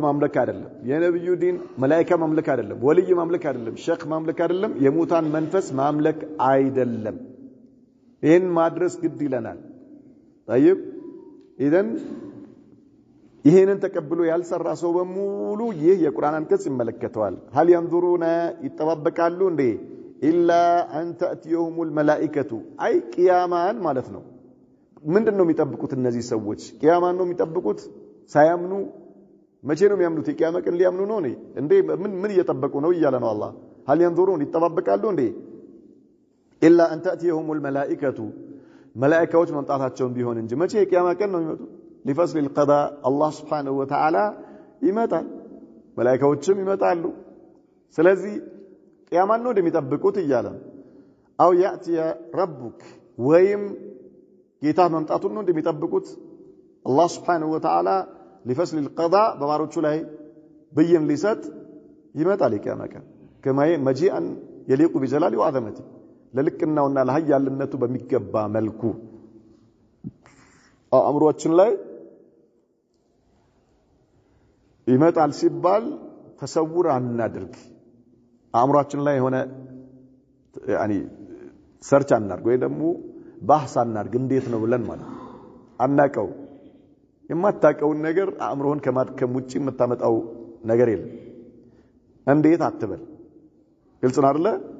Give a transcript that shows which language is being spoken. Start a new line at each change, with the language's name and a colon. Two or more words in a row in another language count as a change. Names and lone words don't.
Amharic: ማምለክ አይደለም የነብዩ ዲን መላእክት ማምለክ አይደለም ወልይ ማምለክ አይደለም ሼክ ማምለክ አይደለም የሙታን መንፈስ ማምለክ አይደለም ይሄን ማድረስ ግድ ይለናል طيب ኢደን ይሄንን ተቀብሎ ያልሰራ ሰው በሙሉ ይህ የቁርአን አንቀጽ ይመለከተዋል
Arabic: هل ينظرون
Amharic: ይጠባበቃሉ እንዴ
Arabic: إلا أن تأتيهم الملائكة أي قيامان
Amharic: ማለት ነው ምንድነው የሚጠብቁት እነዚህ ሰዎች ቂያማን ነው የሚጠብቁት ሳያምኑ መቼ ነው የሚያምኑት የቂያማ ቀን ሊያምኑ ነው እንዴ ምን እየጠበቁ ነው ይያለ ነው አላህ
Arabic: هل ينظرون
Amharic: ይጠባበቃሉ እንዴ
Arabic: إلا أن تأتيهم الملائكة
Amharic: መላእክቶች መምጣታቸውን ቢሆን እንጂ መቼ የቂያማ ቀን ነው የሚመጡት
Arabic: لفصل القضاء الله سبحانه وتعالى
Amharic: ይመጣል መላእክቶችም ይመጣሉ ስለዚህ ቂያማን ነው እንደሚጠብቁት ይያለ
Arabic: أو يأتي ربك
Amharic: ወይም ጌታ መምጣቱን ነው እንደሚጠብቁት
Arabic: الله سبحانه وتعالى لفصل القضاء
Amharic: በባሮቹ ላይ ብይን ሊሰጥ ይመጣል የቂያማ ቀን
Arabic: كما مجيئا يليق بجلاله وعظمته
Amharic: ለልቅናውና ለኃያልነቱ በሚገባ መልኩ አእምሮአችን ላይ ይመጣል ሲባል ተሰውር አናድርግ አእምሮአችን ላይ ሆነ ሰርች አናድርግ ወይ ደግሞ ባህስ አናድርግ እንዴት ነው ብለን ማለት አናቀው የማታቀውን ነገር አእምሮህን ከማድከም ውጪ የምታመጣው ነገር የለም እንዴት አትበል ግልጽ ነው አይደለ